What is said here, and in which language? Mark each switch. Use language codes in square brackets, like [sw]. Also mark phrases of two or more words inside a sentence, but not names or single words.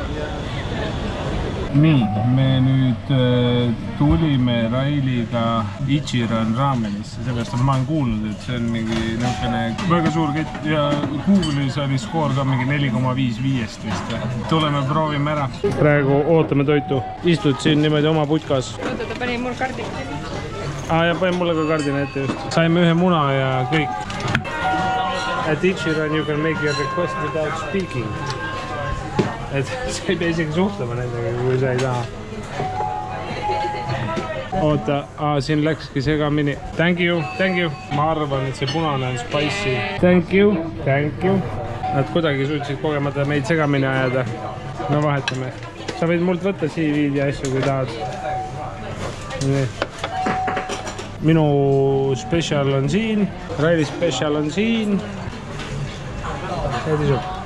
[et] Nii, me nüüd tulime Railiga Ichiran raamenisse, sellest ma olen kuulnud, et see on mingi niisugune väga suur kett ja Google'is oli skoor ka mingi 4,5 vist. Tuleme, proovime ära. Praegu ootame toitu. Istud siin niimoodi oma putkas. Oota, ta pani mul kardina. Ja pani mulle ka kardina ette just. Saime ühe muna ja kõik. [en] At Ichiran you can make your request without speaking. [et] Et sa ei pea isegi suhtlema nendega, kui sa ei taha. Oota, siin läkski segamini. [en] Thank you, thank you. [et] Ma arvan, et see punane on spicy. [en] Thank you, thank you. [et] Nad kuidagi suutsid kogemata meid segamini ajada. No vahetame. Sa võid mult võtta CV-d ja asju, kui tahad. Nii. Minu special on siin. Raili special on siin. Head isu.